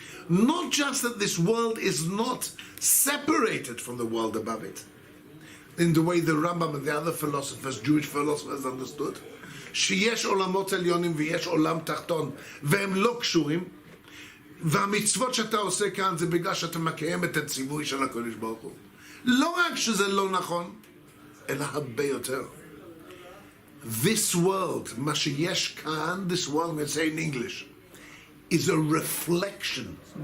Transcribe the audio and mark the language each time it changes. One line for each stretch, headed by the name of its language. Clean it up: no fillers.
English: Not just that this world is not separated from the world above it, in the way the Rambam and the other philosophers, Jewish philosophers, understood.
Hebrew: שיש עולמות עליונים ויש עולם תחתון והם לא קשורים, והמצוות שאתה עושה כאן זה בגלל שאתה מקיים את הציווי של הקדוש ברוך הוא. לא רק שזה לא נכון, אלא הרבה יותר.
English: This world,
Hebrew: מה שיש כאן,
English: this world, I'm going to say in English, is a reflection